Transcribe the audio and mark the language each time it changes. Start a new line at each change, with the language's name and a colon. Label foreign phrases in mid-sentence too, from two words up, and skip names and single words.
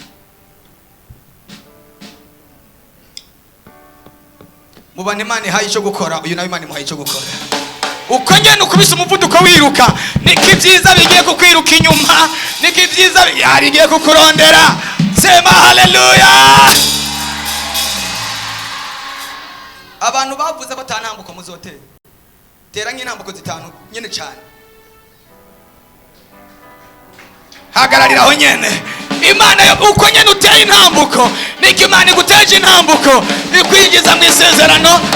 Rundi: Mubane Imana ihaye icyo gukora, uyu nawe Imana imuhaye icyo gukora. Uko nyene ukubise umuvuduko wiruka, niko ibyiza bigiye kukwiruka inyuma, niko ibyiza bigiye kukurondera. Sema haleluya. Abantu bavuze batanambuka muzotera. Tera nk'intambuko zitanu nyene cyane. Hagarariraho nyene. Imana yo uko nyene uteye intambuko, niko Imana iguteje intambuko, ikwigiza mu isezerano.